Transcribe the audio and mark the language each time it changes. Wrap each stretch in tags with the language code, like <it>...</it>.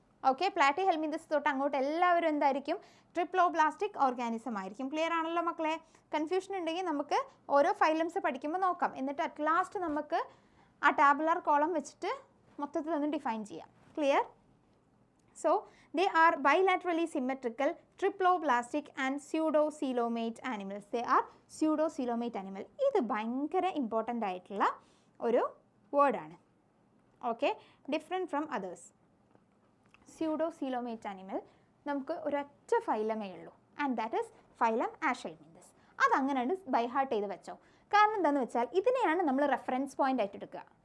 <ml>Okay, Platyhelminthes തൊട്ട് അങ്ങോട്ട് എല്ലാവരും എന്തായിരിക്കും? ട്രിപ്ലോബ്ലാസ്റ്റിക് ഓർഗാനിസം ആയിരിക്കും. ക്ലിയർ ആണല്ലോ മക്കളെ? കൺഫ്യൂഷൻ ഉണ്ടെങ്കിൽ നമുക്ക് ഓരോ ഫൈലംസ് പഠിക്കുമ്പോൾ നോക്കാം. എന്നിട്ട് അറ്റ് ലാസ്റ്റ് നമുക്ക് ആ ടാബുലാർ കോളം വെച്ചിട്ട് മൊത്തത്തിൽ ഒന്ന് ഡിഫൈൻ ചെയ്യാം. Clear?</ml> <en>So they are bilaterally symmetrical, triploblastic and pseudocoelomate animals. They are pseudocoelomate animal.</en> <ml>ഇത് ഭയങ്കര ഇമ്പോർട്ടൻ്റ് ആയിട്ടുള്ള ഒരു വേർഡാണ്. Okay,</ml> <en>Different from others.</en> <ml>Pseudocoelomate animal നമുക്ക് ഒരൊറ്റ ഫൈലമേ ഉള്ളൂ,</ml> <en>And that is phylum aschelminthes.</en> <ml>അതങ്ങനെ ബൈ ഹാർട്ട് ചെയ്ത് വെച്ചോ. കാരണം എന്താണെന്ന് വെച്ചാൽ ഇതിനെയാണ് നമ്മൾ റെഫറൻസ് പോയിൻ്റ് ആയിട്ട് എടുക്കുക.</ml>